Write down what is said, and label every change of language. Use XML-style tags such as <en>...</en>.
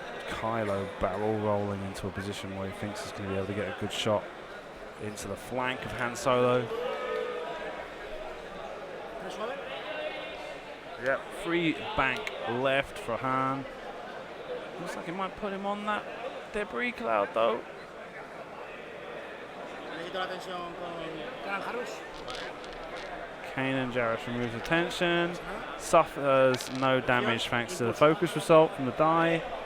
<en>Kylo barrel rolling into a position where he thinks he's going to be able to get a good shot into the flank of Han Solo. Yep, free bank left for Han. Looks like he might put him on that debris cloud though.</en> <es>Le quito la tensión con Jarus.</es> <en>Kanan Jarrus removes the tension. Suffers no damage thanks to the focus result from the die.</en>